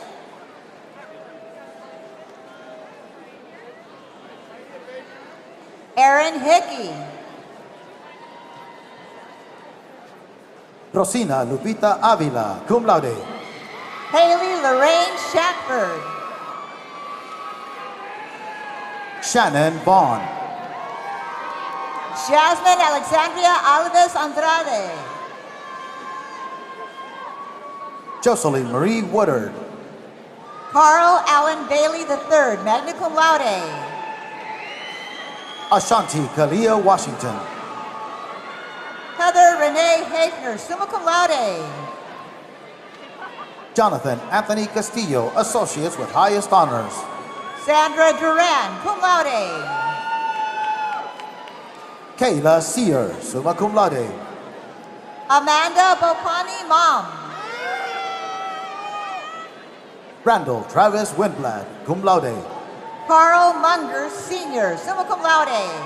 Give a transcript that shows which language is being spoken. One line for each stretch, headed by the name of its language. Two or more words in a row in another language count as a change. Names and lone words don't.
English: Aaron Hickey. Rosina Lupita Avila,
Latin: cum laude.
English: Haley Lorraine Shackford. Shannon Vaughn. Jasmine Alexandria Alves Andrade. Jocelyn Marie Woodard. Carl Allen Bailey III,
Latin: magna cum laude.
English: Ashanti Kalia Washington. Heather Renee Hafner,
Latin: summa cum laude.
English: Jonathan Anthony Castillo, associates with highest honors. Sandra Duran,
Latin: cum laude. Kayla Sear, summa cum laude.
English: Amanda Bopani Mom. Randall Travis Windblad,
Latin: cum laude.
English: Carl Munger Sr.,
Latin: summa cum laude.